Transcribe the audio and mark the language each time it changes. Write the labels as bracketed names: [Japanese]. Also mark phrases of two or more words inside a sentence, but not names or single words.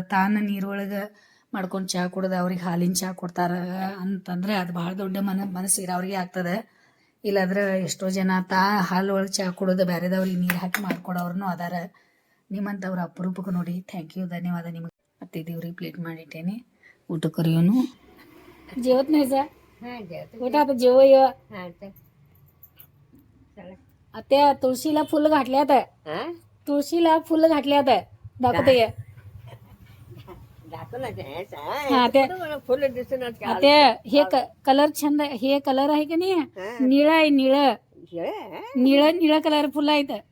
[Kannada] ತಾನು ನೀರೊಳಗೆ ಮಾಡ್ಕೊಂಡು ಚಹಾ ಕುಡ್ದು ಅವ್ರಿಗೆ ಹಾಲಿನ ಚಹಾ ಕೊಡ್ತಾರೆ ಅಂತಂದರೆ ಅದು ಭಾಳ ದೊಡ್ಡ ಮನಸ್ಸು ಇರೋರಿಗೆ ಆಗ್ತದೆ. ಇಲ್ಲಾಂದ್ರೆ ಎಷ್ಟೋ ಜನ ಹಾಲು ಒಳಗೆ ಚಹಾ ಕುಡೋದು ಬೇರೆದವ್ರಿಗೆ ನೀರು ಹಾಕಿ ಮಾಡ್ಕೊಡೋರ್ನು ಅದಾರ. ನಿಮ್ಮಂಥವ್ರು ಅಪರೂಪಕ್ಕೆ ನೋಡಿ. [English] thank you, [Kannada] ಧನ್ಯವಾದ ನಿಮಗೆ. ಅತ್ತೆ ದೇವ್ರಿಗೆ ಪ್ಲೇಟ್ ಮಾಡಿಟ್ಟೇನೆ, ಊಟ ಕರಿಯೋನು [Marathi] जेवत नाही जा कुठं आता जेव त्या तुळशीला फुल घातल्यात. तुळशीला फुल घातल्यात दाखवते. ते हे कलर छंद, हे कलर आहे का नाही, निळा आहे, निळ निळ निळ कलर फुल आहेत.